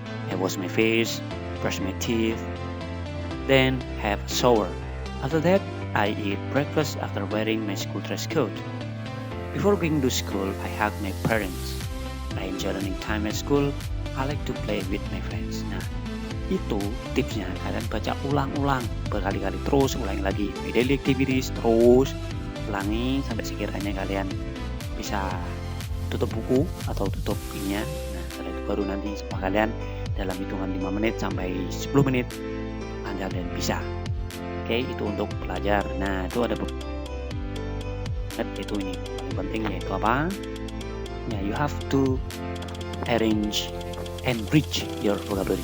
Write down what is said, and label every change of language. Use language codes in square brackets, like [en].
[en] I wash my face, brush my teeth, then have a shower. After that, I eat breakfast after wearing my school dress code. Before going to school, I hug my parents. I enjoy learning time at school. I like to play with my friends. [id] Nah, itu tipsnya. Kalian baca ulang-ulang berkali-kali, terus ulangi lagi. My daily activities, terus ulangi sampai sekiranya kalian bisa tutup buku atau tutup ininya. Nah, setelah itu baru nanti sama kalian dalam hitungan 5 menit sampai 10 menit lancar dan bisa. Oke, itu untuk pelajar. Nah, itu ada itu ini paling penting, yaitu apa? [en] Ya, you have to arrange and bridge your vocabulary.